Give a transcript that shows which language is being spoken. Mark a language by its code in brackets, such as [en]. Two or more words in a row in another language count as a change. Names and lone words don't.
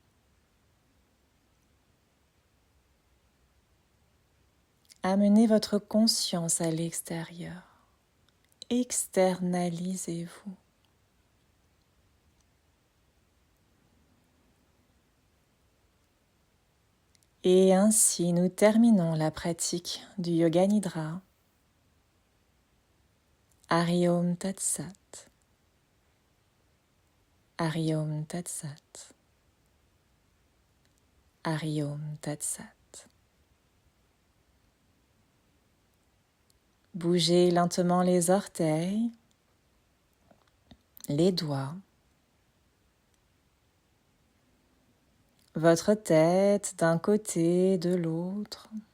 [fr] Amenez votre conscience à l'extérieur. Externalisez-vous. Et ainsi, nous terminons la pratique du Yoga Nidra. [sa] हरि ॐ तत् सत्. हरि ॐ तत् सत्. हरि ॐ तत् सत्. [fr] Bougez lentement les orteils, les doigts, votre tête d'un côté, de l'autre.